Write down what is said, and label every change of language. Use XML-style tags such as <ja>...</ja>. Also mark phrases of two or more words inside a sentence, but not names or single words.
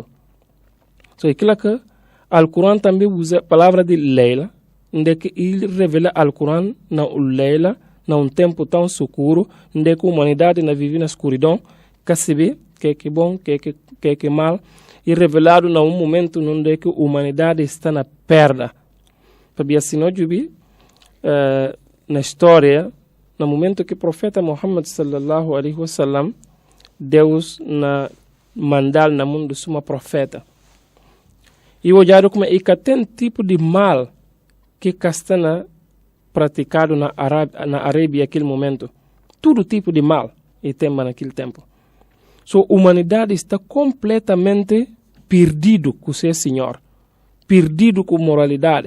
<pt>So, aquilo que Alcorão também usa a palavra de Leila, onde que ele revela Alcorão na Leila, num tempo tão escuro, onde que a humanidade vive na escuridão, que se vê que é bom, que é mal, e revelado num momento onde que a humanidade está na perda. Para assim, nós vimos na história, no momento que o profeta Muhammad</pt> <ar>صلى الله عليه وسلم,</ar> <pt>Deus mandar no mundo suma profeta. E olharam como é que tem tipo de mal que está praticado na Arábia naquele momento. Todo tipo de mal e tema naquele tempo. So, a humanidade está completamente perdido com o seu Senhor, perdido com moralidade.</pt>